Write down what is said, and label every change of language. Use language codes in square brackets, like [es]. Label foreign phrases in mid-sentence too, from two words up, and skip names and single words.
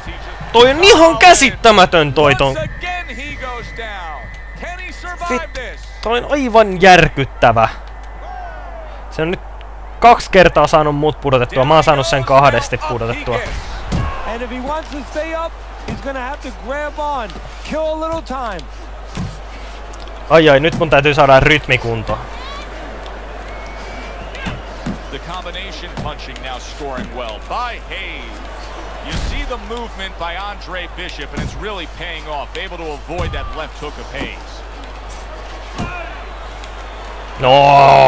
[fi] Toi on ihan käsittämätön toi ton. Toi on aivan järkyttävä. Se on nyt 2 kertaa saanut mut pudotettua. Mä oon saanut sen 2 pudotettua. Ai, nyt mun täytyy saada rytmikunto. [en] The combination punching now scoring well by Hayes. You see the movement by Andre Bishop, and it's really paying off. Able to avoid that left hook of Hayes. No.